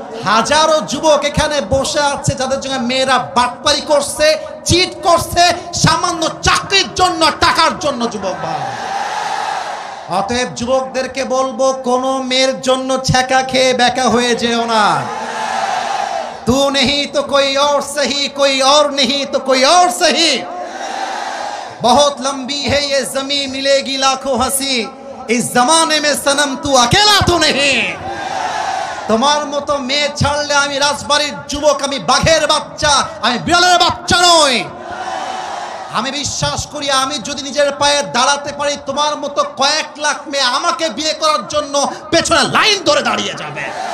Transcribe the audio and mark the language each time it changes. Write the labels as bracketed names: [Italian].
[Bangla] হাজারো যুবক এখানে বসে আছে যাদের জন্য মেয়েরা বাটপারি করছে, চিট করছে, সামান্য চাকরির জন্য, টাকার জন্য যুবক ভাই। অতএব যুবকদেরকে বলবো, কোন মেয়ের জন্য ছ্যাঁকা খেয়ে বেকা হয়ে যেও না। [Hindi] তু নেহি তো কোই और सही, कोई और नहीं तो कोई और सही, बहुत लंबी है ये जमीन, मिलेगी लाखों हंसी, इस जमाने में सनम तू अकेला तो नहीं। [Bangla] তোমার মতো মেয়ে ছাড়লে আমি রাজবাড়ির যুবক, আমি বাঘের বাচ্চা, আমি বিড়ালের বাচ্চা নই। আমি বিশ্বাস করি আমি যদি নিজের পায়ে দাঁড়াতে পারি, তোমার মতো কয়েক লাখ মেয়ে আমাকে বিয়ে করার জন্য পেছনে লাইন ধরে দাঁড়িয়ে যাবে।